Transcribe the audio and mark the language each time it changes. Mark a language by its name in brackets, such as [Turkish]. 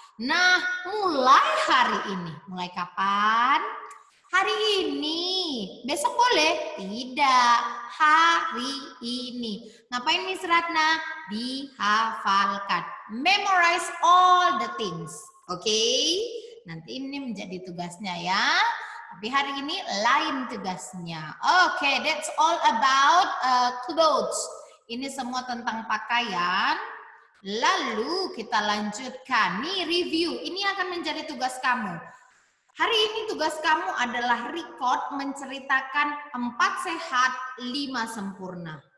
[Indonesian] Nah, mulai hari ini. Mulai kapan? Hari ini. Besok boleh? Tidak. Hari ini. Ngapain Miss Ratna? Dihafalkan. [English] Memorize all the things. Oke? [Indonesian] nanti ini menjadi tugasnya ya. Tapi hari ini lain tugasnya. [English] Oke, that's all about clothes. [Indonesian] Ini semua tentang pakaian. Lalu kita lanjutkan. Nih review, ini akan menjadi tugas kamu. Hari ini tugas kamu adalah record menceritakan 4 sehat, 5 sempurna.